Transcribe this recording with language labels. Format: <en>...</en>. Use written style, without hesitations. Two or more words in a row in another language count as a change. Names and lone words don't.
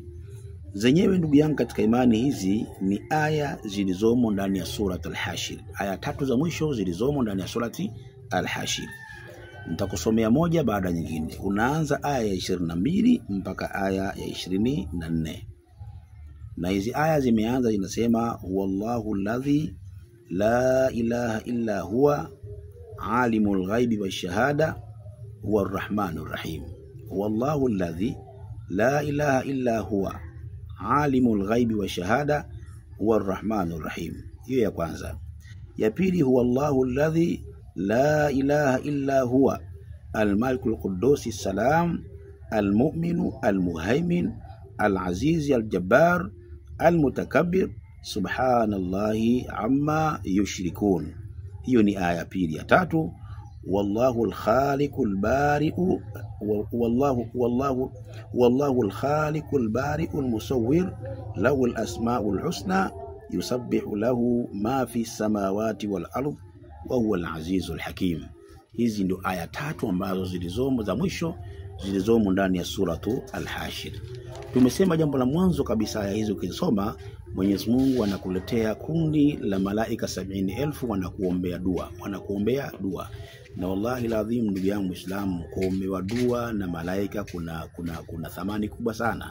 <sw>Zenyewe ndugu yangu katika imani, hizi ni aya zilizomo ndani ya surat Al-Hashir. Aya 3 za mwisho zilizomo ndani ya surati Al-Hashir. Nitakusomea moja baada nyingine. Unaanza aya ya 22 mpaka aya ya 24. Na hizi aya zimeanza zinasema,</sw> <ar>والله الذي لا إله إلا هو عالم الغيب والشهادة هو الرحمن الرحيم. والله الذي لا إله إلا هو عالم الغيب والشهادة هو الرحمن الرحيم.</ar> <sw>Hiyo ya kwanza. Ya pili,</sw> <ar>هو الله الذي لا إله إلا هو الملك القدوس السلام المؤمن المهيمن العزيز الجبار المتكبر سبحان الله عما يشركون.</ar> <sw>Hiyo ni aya pili. Ya tatu,</sw> <ar>والله الخالق البارئ والله الخالق البارئ المصور له الأسماء الحسنى يسبح له ما في السماوات والأرض وهو العزيز الحكيم.</ar> <sw>Hizi ndio aya 3 ambazo zilizomo za mwisho zilizomo ndani ya suratu Al-Hashir. Tumesema jambo la mwanzo kabisa, aya hizo ukisoma Mwenyezi Mungu anakuletea kundi la malaika 70,000 wanakuombea dua. Na wallahi lazim ndugu yangu Muislamu, kuombewa dua na malaika kuna thamani kubwa sana.</sw>